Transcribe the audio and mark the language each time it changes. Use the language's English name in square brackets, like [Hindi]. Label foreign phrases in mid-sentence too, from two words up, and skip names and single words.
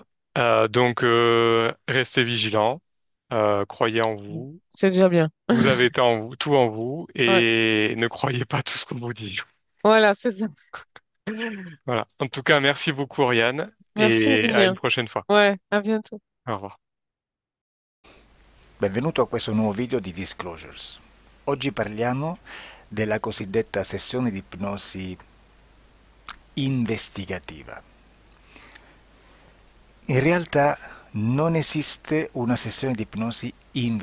[French] Donc, restez vigilants, croyez en vous, c'est déjà bien. vous avez été en vous, tout en vous, Ouais, et ne croyez pas tout ce qu'on vous dit. voilà, c'est ça. Voilà. En tout cas, merci beaucoup, Oriane, Merci, et à une Julien. prochaine fois. Ouais, à bientôt. Au revoir. [Italian] Benvenuto a questo nuovo video di Disclosures. Oggi parliamo della cosiddetta sessione di ipnosi investigativa. In realtà non esiste una sessione di ipnosi investigativa.